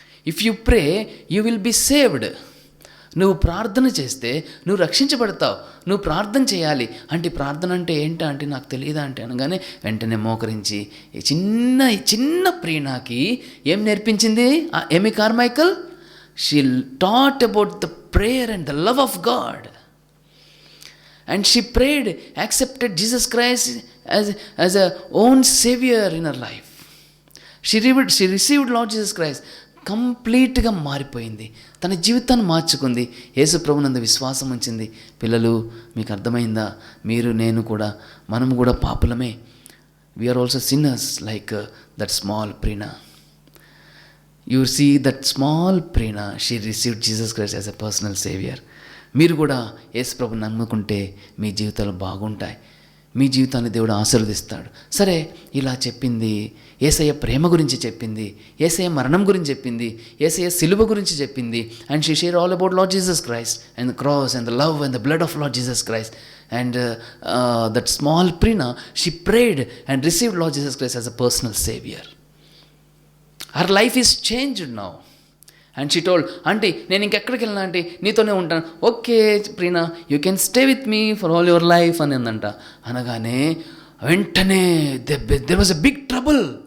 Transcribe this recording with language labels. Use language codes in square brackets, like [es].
[en] If you pray you will be saved. [te] నువ్వు ప్రార్థన చేస్తే నువ్వు రక్షించబడతావు. నువ్వు ప్రార్థన చేయాలి అంటే, ప్రార్థన అంటే ఏంటా అంటే నాకు తెలియదా అంటే అనగానే వెంటనే మోకరించి చిన్న ప్రీనాకి ఏం నేర్పించింది ఎమీ Carmichael? [en] She taught about the prayer and the love of God. And she prayed, accepted Jesus Christ as a own savior in her life. She received Lord Jesus Christ. [te] కంప్లీట్గా మారిపోయింది, తన జీవితాన్ని మార్చుకుంది, యేసు ప్రభునందు విశ్వాసం ఉంచింది. పిల్లలు మీకు అర్థమైందా? మీరు నేను కూడా, మనము కూడా పాపులమే. [en] We are also sinners like that small Prina. You see that small Prina, she received Jesus Christ as a personal saviour. [te] మీరు కూడా యేసు ప్రభుని నమ్ముకుంటే మీ జీవితాలు బాగుంటాయి. మీ జీవితాన్ని దేవుడు ఆశీర్వదిస్తాడు. సరే, ఇలా చెప్పింది యేసయ్య ప్రేమ గురించి చెప్పింది, యేసయ్య మరణం గురించి చెప్పింది, యేసయ్య సిలువ గురించి చెప్పింది. [en] And she share all about Lord Jesus Christ and the cross and the love and the blood of Lord Jesus Christ. And that small Prina, she prayed and received Lord Jesus Christ as a personal savior. Her life is changed now. And she told, [te] aunty నేను ఇంకెక్కడికి వెళ్ళినా aunty నీతోనే ఉంటాను. [en] okay Prina, you can stay with me for all your life [te] అని అందంట. అనగానే వెంటనే [en] There was a big trouble.